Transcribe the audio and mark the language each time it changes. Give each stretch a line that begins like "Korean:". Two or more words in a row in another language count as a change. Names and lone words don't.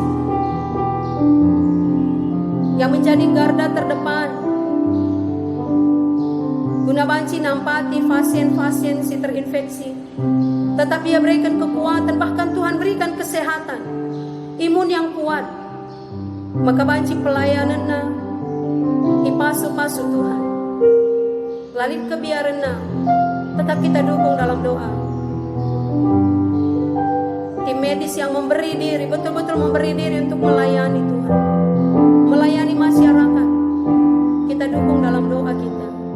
Indonesian: yang menjadi garda terdepan guna banci
Batak Karo: nampati pasien-pasien si terinfeksi
Indonesian: tetapi ia berikan kekuatan bahkan Tuhan berikan kesehatan imun yang kuat maka
Batak Karo: banci pelayanannya ipasu-pasu Tuhan lalit kebiarannya
Indonesian: tetap kita dukung dalam doa tim medis yang memberi diri, betul-betul memberi diri untuk melayani Tuhan, melayani masyarakat. Kita dukung dalam doa kita.